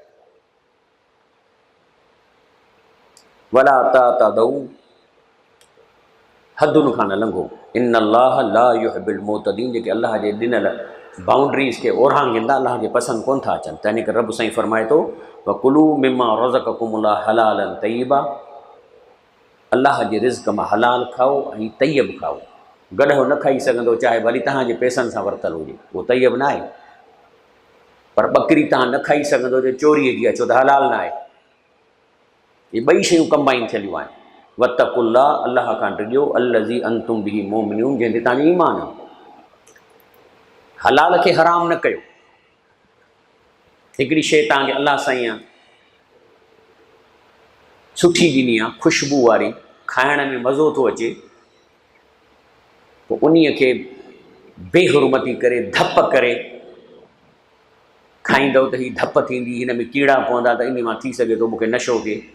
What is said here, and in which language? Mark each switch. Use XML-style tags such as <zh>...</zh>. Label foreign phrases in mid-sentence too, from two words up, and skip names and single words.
<ar>ولا تعتدوا,</ar> <sd>हदुनि खां न लंघो।</sd> <ar>إن الله لا يحب المعتدين,</ar> <sd>जेके अलाह जे ॾिनल बाउंड्रीज़ खे ओरांगींदा अलाह खे पसंदि कोन था अचनि। तंहिं करे रब साईं फरमाए थो</sd> <ar>وكلوا مما رزقكم الله حلالا طيبا,</ar> <sd>अलाह जे रिज़्क़ मां हलाल खाओ ऐं तय्यब खाओ। गॾो न खाई सघंदो, चाहे वरी तव्हांजे पैसनि सां वरितल हुजे, उहो तय्यब न आहे। पर ॿकरी तव्हां न खाई सघंदो जो चोरीअ जी आहे, छो त हलाल न आहे। इहे ॿई शयूं कंबाइन थियलियूं आहिनि।</sd> <ar>واتقوا الله,</ar> <sd>अलाह खां डिॼो,</sd> <ar>الذي أنتم به مؤمنون,</ar> <sd>जंहिं ते तव्हांजो ईमान आहे। हलाल खे हराम न कयो। हिकिड़ी शइ तव्हांखे अलाह साईं सुठी ॾिनी आहे, ख़ुशबू वारी, खाइण में मज़ो थो अचे, पोइ उन खे बेहुरमती करे धप करे खाईंदव त हीअ धप थींदी, हिन में कीड़ा पवंदा, त इन मां थी सघे थो मूंखे नशो थिए।</sd>